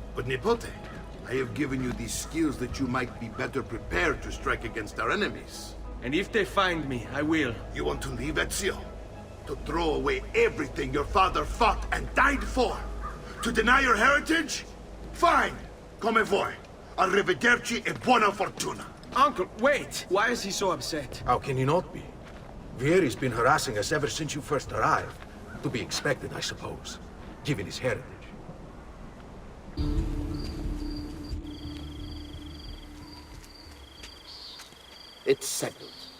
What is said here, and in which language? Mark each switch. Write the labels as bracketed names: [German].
[English] But Nipote, I have given you these skills that you might be better prepared to strike against our enemies. And if they find me, I will. You want to leave, Ezio? To throw away everything your father fought and died for? To deny your heritage? Fine, [Italian] come vuoi. Arrivederci e buona fortuna. [English] Uncle, wait! Why is he so upset? How can he not be? Vieri's been harassing us ever since you first arrived. To be expected, I suppose, given his heritage. It's settled.